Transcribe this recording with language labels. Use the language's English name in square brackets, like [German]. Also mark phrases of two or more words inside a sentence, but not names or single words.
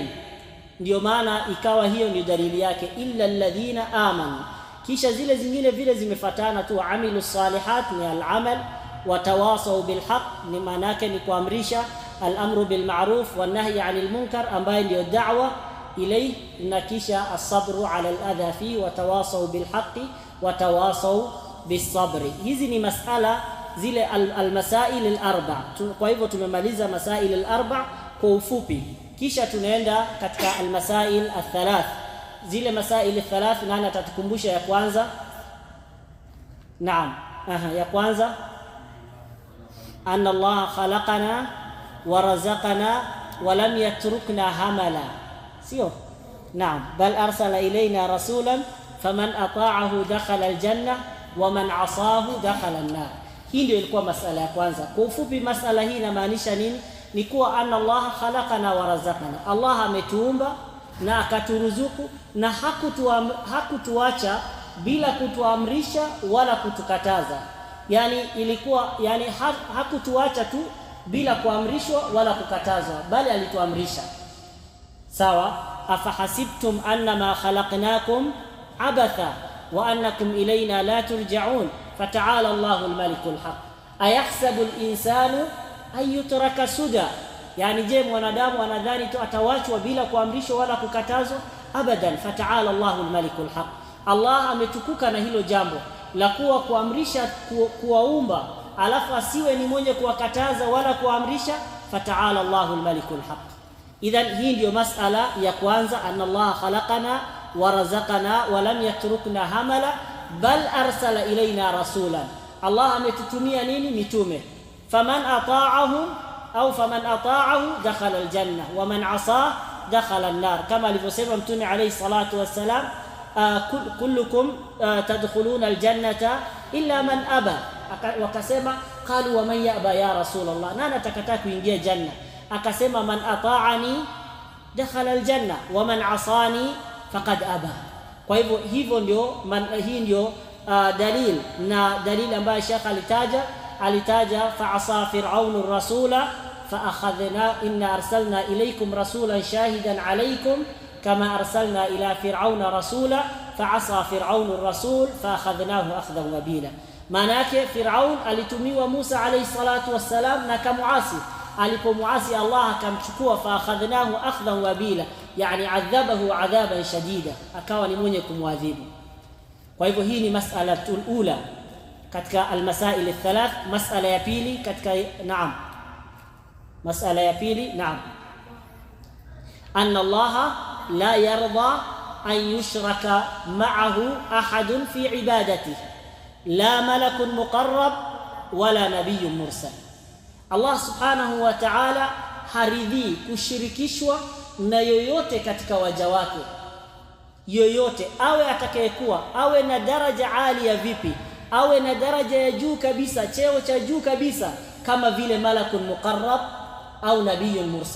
[Swahili] Ndio maana ikawa hiyo ni dalili yake, [Arabic] إلا الذين آمنوا. [Swahili] Kisha zile zingine vile zimefatana tu, [Arabic] عملوا صالحات [Swahili] ni al-amal, [Arabic] وتواصوا بالحق [Swahili] ni maana yake ni kuamrisha, [Arabic] الأمر بالمعروف ونهي عن المنكر [Swahili] ambayo ndio [Arabic] دعوة إليه, [Swahili] na kisha [Arabic] الصبر على الأذى في وتواصوا بالحق وتواصوا بالصبر. [Swahili] Hizi ni masala zile [Arabic] المسائل الـ4. [Swahili] Kwa hivyo tumemaliza [Arabic] مسائل الـ4 [Swahili] kwa ufupi, kisha tunaenda katika [Arabic] المسائل الثلاث. [Swahili] Zile [Arabic] مسائل الثلاث [Swahili] nani atatukumbusha ya kwanza? Naam. Ya kwanza, [Arabic] أن الله خلقنا ورزقنا ولم يتركنا هملا. [Swahili] Sio? Naam, [Arabic] بل أرسل إلينا رسولا فمن أطاعه دخل الجنة ومن عصاه دخل النار. [Swahili] Hii ndio ilikuwa masala ya kwanza. Kwa ufupi masala hii inamaanisha nini? Ni kuwa [Arabic] أن الله خلقنا ورزقنا, [Swahili] Allah ametuumba na akaturuzuku, na hakutuacha bila kutuamrisha wala kutukataza. Yani ilikuwa hakutuacha tu bila kuamrishwa wala kukatazwa, bali alituamrisha. [Arabic] Sawa, أفحسبتم أنما خلقناكم عبثا وأنكم إلينا لا ترجعون فتعالى الله الملك الحق أيحسب الإنسان أن يترك سدى. [Swahili] Yani je, mwanadamu anadhani tu atawachwa bila kuamrishwa wala kukatazwa? [Arabic] أبدا فتعالى الله الملك الحق. [Swahili] Allah ametukuka na hilo jambo la kuwa kuamrisha kuwaumba alafu asiwe ni mwenye kuwakataza wala kuamrisha. [Arabic] فتعالى الله الملك الحق. [Swahili] Idhan hii ndio masala ya kwanza, [Arabic] أن الله خلقنا ورزقنا ولم يتركنا هملا بل أرسل إلينا رسولا. [Swahili] Allah ametutumia nini? Mitume. [Arabic] فمن أطاعه دخل الجنة ومن عصى دخل النار, [Swahili] kama alivyosema Mtume [Arabic] عليه الصلاة والسلام كلكم تدخلون الجنة إلا من أبى. Wakasema قالوا ومن يأبى يا رسول الله, [Swahili] nani atakataa kuingia janna? [Arabic] Akasema من أطاعني دخل الجنة ومن عصاني فقد أبى. [Swahili] Kwa hivyo hii ndio dalil, na dalili ambayo Sheikh alitaja [Arabic] فعصى فرعون الرسول فأخذنا إنا أرسلنا إليكم رسولا شاهدا عليكم كما أرسلنا إلى فرعون رسولا فعصى فرعون الرسول فأخذناه أخذا وبيلا. [Swahili] Maana yake Fir'aun alitumiwa Musa [Arabic] عليه الصلاة والسلام [Swahili] na kamuasi. Alipomuasi Allah akamchukua [Arabic] فأخذناه أخذا وبيلا, [Swahili] yani [Arabic] عذبه عذابا شديدا, [Swahili] akawa ni mwenye kumwadhibu. Kwa hivyo hii ni [Arabic] المسألة الأولى [Swahili] katika [Arabic] المسائل الثلاث. [Swahili] Mas'ala ya pili katika mas'ala ya pili [Arabic] أن الله لا يرضى أن يشرك معه أحد في عبادته لا ملك مقرب ولا نبي مرسل. الله سبحانه وتعالى [Swahili] haridhi kushirikishwa na yoyote katika waja wake, yoyote awe atakayekuwa, awe na daraja alia vipi, awe na daraja ya juu kabisa, cheo cha juu kabisa, kama vile [Arabic] ملك مقرب [Swahili] au [Arabic] نبي مرسل.